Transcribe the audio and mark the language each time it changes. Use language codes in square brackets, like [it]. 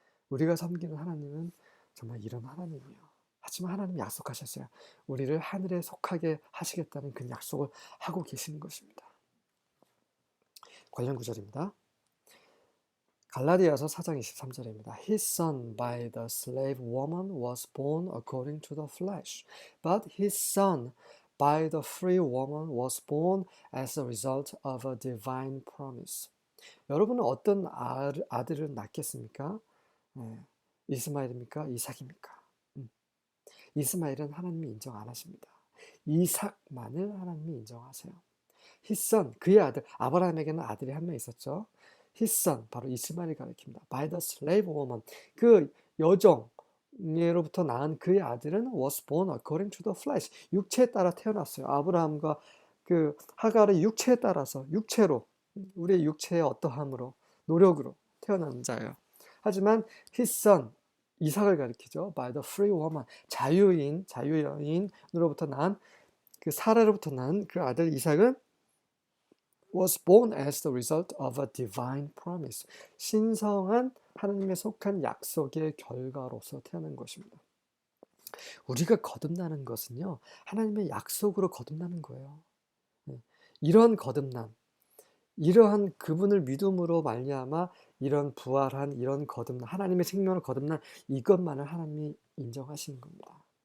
[ko] 우리가 섬기는 하나님은 정말 이런 하나님이에요. 하지만 하나님이 약속하셨어요. 우리를 하늘에 속하게 하시겠다는 그 약속을 하고 계시는 것입니다. 관련 구절입니다. 갈라디아서 4장 23절입니다. [en] His son by the slave woman was born according to the flesh, but his son by the free woman was born as a result of a divine promise. [ko] 여러분은 어떤 아들을 낳겠습니까? 이스마엘입니까? 이삭입니까? 이스마엘은 하나님이 인정 안 하십니다. 이삭만을 하나님이 인정하세요. [en] His son, [ko] 그의 아들, 아브라함에게는 아들이 한 명 있었죠. His son, 바로 이스마엘을 가리킵니다. [en] By the slave woman, [ko] 그 여종으로부터 낳은 그의 아들은 [en] was born according to the flesh, [ko] 육체에 따라 태어났어요. 아브라함과 그 하갈의 육체에 따라서, 육체로, 우리의 육체의 어떠함으로, 노력으로 태어난 자예요. 하지만 [en] his son, [ko] 이삭을 가리키죠. [en] By the free woman, [ko] 자유여인으로부터 낳은 그 사라로부터 낳은 그 아들 이삭은 [en] was born as the result of a divine promise. [ko] 신성한 하나님의 속한 약속의 결과로서 태어난 것입니다. 우리가 거듭나는 것은요, 하나님의 약속으로 거듭나는 거예요. 이런 거듭남, 이러한 그분을 믿음으로 말미암아 이런 부활한 이런 거듭남, 하나님의 생명을 거듭난 이것만을 하나님이 인정하시는 겁니다.